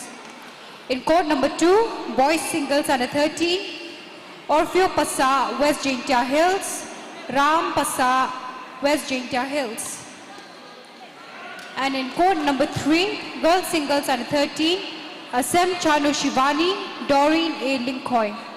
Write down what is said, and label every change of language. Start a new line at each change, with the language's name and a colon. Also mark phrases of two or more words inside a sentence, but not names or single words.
English: In court number 2, boys singles under 13, Orfeo Passa, West Jaintia Hills, Ram Passa, West Jaintia Hills. And in court number 3, girls singles under 13, Asem Chanu Shivani, Doreen A. Linkoy.